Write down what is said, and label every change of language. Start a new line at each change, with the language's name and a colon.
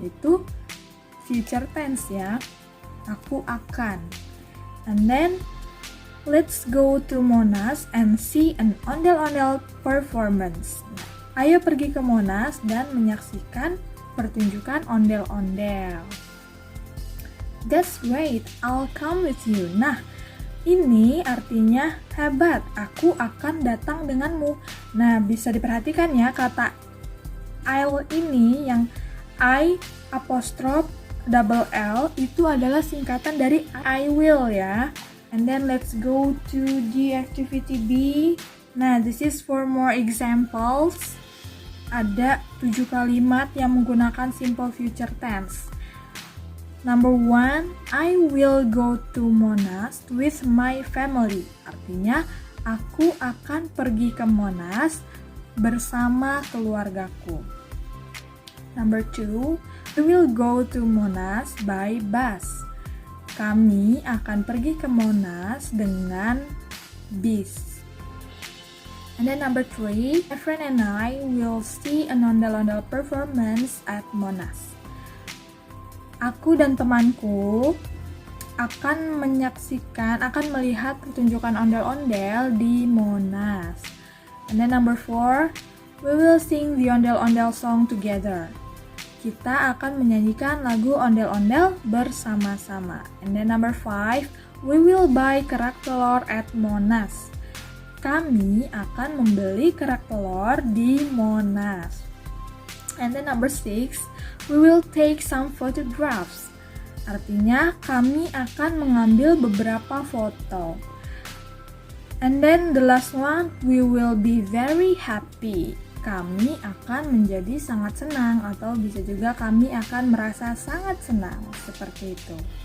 Indonesian: Itu future tense ya. Aku akan.
English: And then let's go to Monas and see an ondel-ondel performance.
Indonesian: Ayo pergi ke Monas dan menyaksikan pertunjukan ondel-ondel.
English: That's great, I'll come with you.
Indonesian: Nah, ini artinya hebat, aku akan datang denganmu. Nah, bisa diperhatikan ya, kata I'll ini yang I apostrophe double L itu adalah singkatan dari I will ya.
English: And then let's go to the activity B. Nah, this is for more examples.
Indonesian: Ada 7 kalimat yang menggunakan simple future tense.
English: Number 1, I will go to Monas with my family.
Indonesian: Artinya, aku akan pergi ke Monas bersama keluargaku.
English: Number 2, we will go to Monas by bus.
Indonesian: Kami akan pergi ke Monas dengan bis.
English: And then number 3, my friend and I will see an ondel-ondel performance at Monas.
Indonesian: Aku dan temanku akan melihat pertunjukan ondel-ondel di Monas.
English: And then number 4, we will sing the ondel-ondel song together.
Indonesian: Kita akan menyanyikan lagu ondel-ondel bersama-sama.
English: And then number 5, we will buy kerak telur at Monas.
Indonesian: Kami akan membeli kerak telur di Monas.
English: And then number 6, we will take some photographs.
Indonesian: Artinya kami akan mengambil beberapa foto.
English: And then the last one, we will be very happy.
Indonesian: Kami akan menjadi sangat senang, atau bisa juga kami akan merasa sangat senang, seperti itu.